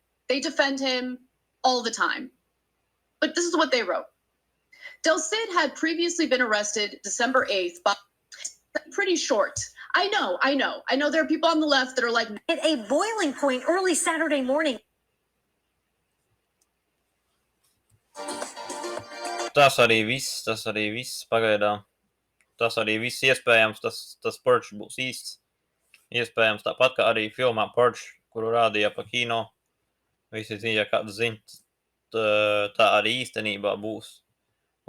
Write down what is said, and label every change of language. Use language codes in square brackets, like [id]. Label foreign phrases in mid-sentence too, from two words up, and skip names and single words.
[en] They defend him all the time. But this is what they wrote. Del Cid had previously been arrested December 8th, but pretty short. I know there are people on the left that are like, at a boiling point early Saturday morning. [lv] Tas arī viss pagaidām. Tas arī viss iespējams, tas Purge būs īsts. Iespējams tāpat kā arī filmā Purge, kuru rādīja pa kino. Visi zina, kāds zina, tā arī īstenībā būs.